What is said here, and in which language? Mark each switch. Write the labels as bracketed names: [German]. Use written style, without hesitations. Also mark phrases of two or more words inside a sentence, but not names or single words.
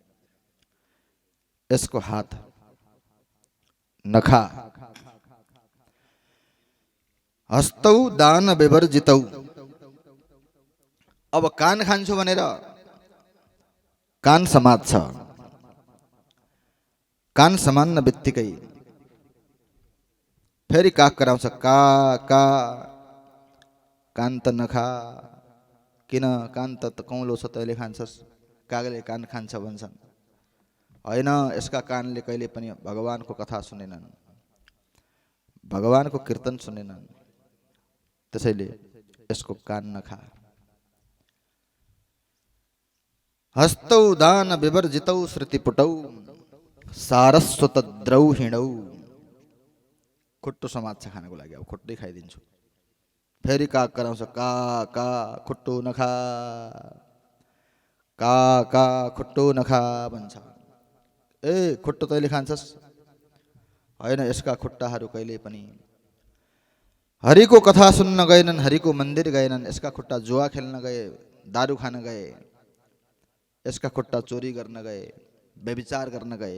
[Nepali] यसको हात नखा। [Sanskrit] हस्तौ दान विवर्जितौ। [Nepali] अब कान खान्छु भनेर कान समात्छ। कान समान्न बित्तिकै फेरि काग कराउँछ, का का। कान त नखा, किन कान त कौलो छ तैँले खान्छस्, कागले कान खान्छ भन्छन्। होइन, यसका कानले कहिले पनि भगवानको कथा सुनेनन्, भगवानको कीर्तन सुनेनन्, त्यसैले यसको कान नखा। [Sanskrit] हस्तौ दान विवर्जितौ श्रुतिपुटौ सारस्वत द्रौहिणौ। [Nepali] खुट्टो समात्छ खानको लागि, अब खुट्टै खाइदिन्छु। फेरि काग कराउँछ, का का खुट्टो नखा, का का खुट्टो नखा भन्छ। ए खुट्टो तैँले खान्छस्, होइन, यसका खुट्टाहरू कहिले पनि हरिको कथा सुन्न गएनन्, हरिको मन्दिर गएनन्। यसका खुट्टा जुवा खेल्न गए, दारू खान गए, यसका खुट्टा चोरी गर्न गए, व्यभिचार गर्न गए।